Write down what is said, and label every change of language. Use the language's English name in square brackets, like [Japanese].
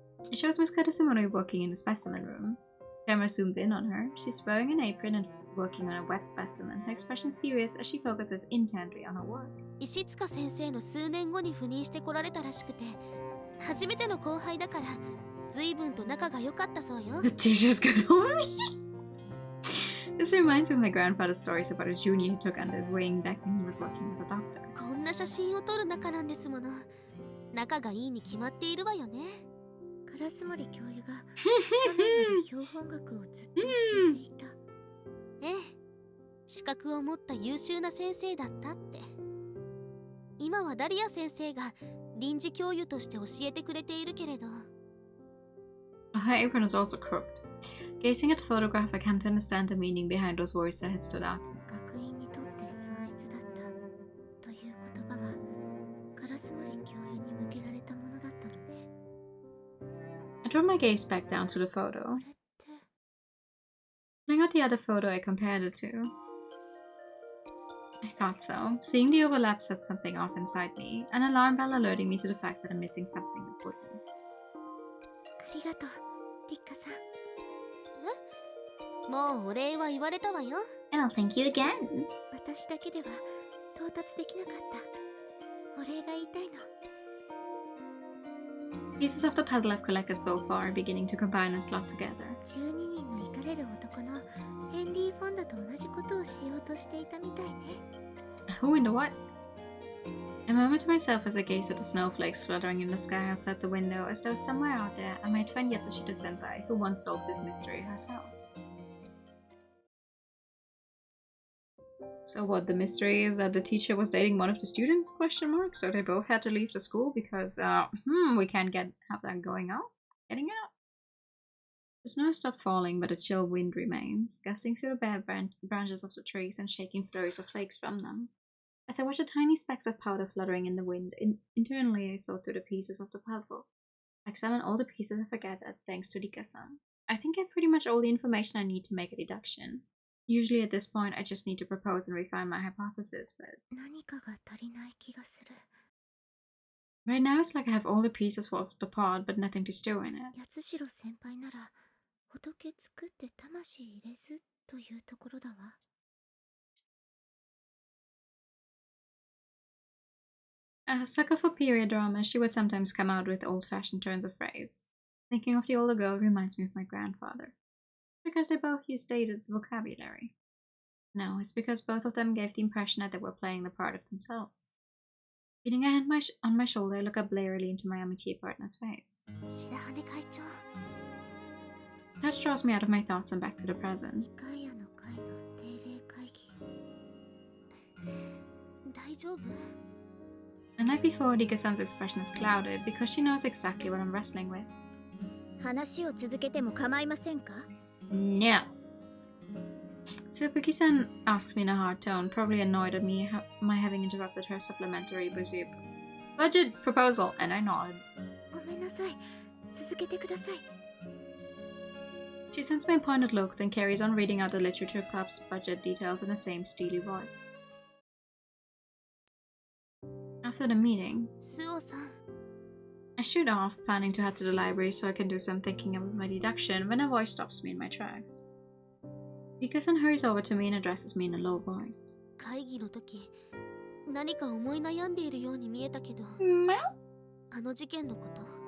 [English] It shows Miss Karasimoni working in the specimen room. The camera zoomed in on her. She's wearing an apron and working on a wet specimen, her expression serious as she focuses intently on her work. [Japanese] 石塚先生の数年後に赴任してこられたらしくて、初めての後輩だから随分と仲が良かったそうよ。 [English] The teacher's got on me. This reminds me of my grandfather's stories about a junior he took under his wing back when he was working as a doctor. [Japanese] こんな写真を撮る仲なんですもの。仲がいいに決まっているわよね。烏森教諭が去年まで標本学をずっと教えていた。ええ、資格を持った優秀な先生だったって。今はダリア先生が臨時教諭として教えてくれているけれど。 [English] Her apron is also crooked. Gazing at the photograph, I came to understand the meaning behind those words that had stood out. [Japanese] 学院にとって喪失だったという言葉は烏森教諭に向けられたものだったのね。 [English] I drew my gaze back down to the photo. Pulling out the other photo, I compared it to. I thought so. Seeing the overlap set something off inside me, an alarm bell alerting me to the fact that I'm missing something important. [Japanese] ありがとう、リッカさん。え？もうお礼は言われたわよ。 [English] And I'll thank you again. [Japanese] 私だけでは到達できなかった。お礼が言いたいの。 [English] Pieces of the puzzle I've collected so far are beginning to combine and slot together. [Japanese] 12人のイカれる男のヘンリー・フォンダと同じことをしようとしていたみたいね。 [English] Who in the what? I murmured to myself as I gazed at the snowflakes fluttering in the sky outside the window, as though somewhere out there I might find Yatsushita-senpai, who once solved this mystery herself. So what, the mystery is that the teacher was dating one of the students? So they both had to leave the school because, we can't have that getting out. The snow stopped falling, but a chill wind remains, gusting through the bare branches of the trees and shaking flurries of flakes from them. As I watched the tiny specks of powder fluttering in the wind, internally I saw through the pieces of the puzzle. I examined all the pieces I've gathered thanks to Rika-san. I think I have pretty much all the information I need to make a deduction. Usually at this point I just need to propose and refine my hypothesis, but [Japanese] 何かが足りない気がする。 [English] right now it's like I have all the pieces for the pod but nothing to stew in it. [Japanese] 八代先輩なら仏作って魂入れずというところだわ。 [English] A sucker for period drama, she would sometimes come out with old-fashioned turns of phrase. Thinking of the older girl reminds me of my grandfather. Because they both used dated vocabulary. No, it's because both of them gave the impression that they were playing the part of themselves. Feeling a hand on my shoulder, I look up blearily into my amitié partner's face. [Japanese] 白羽会長。 [English] Touch draws me out of my thoughts and back to the present. [Japanese] 二階屋の会の定例会議。大丈夫？ [English] The night before, Rika-san's expression is clouded because she knows exactly what I'm wrestling with. [Japanese] 話を続けても構いませんか? [English] No. Tsubuki-san asks me in a hard tone, probably annoyed at my having interrupted her supplementary budget proposal, and I nod. [Japanese] ごめんなさい。続けてください。 [English] She sends me a pointed look, then carries on reading out the literature club's budget details in the same steely voice. After the meeting, [Japanese] スオさん。 [English] I shoot off, planning to head to the library so I can do some thinking of my deduction when a voice stops me in my tracks. Rika-san hurries over to me and addresses me in a low voice. [Japanese] 会議の時、何か思い悩んでいるように見えたけど、あの事件のこと。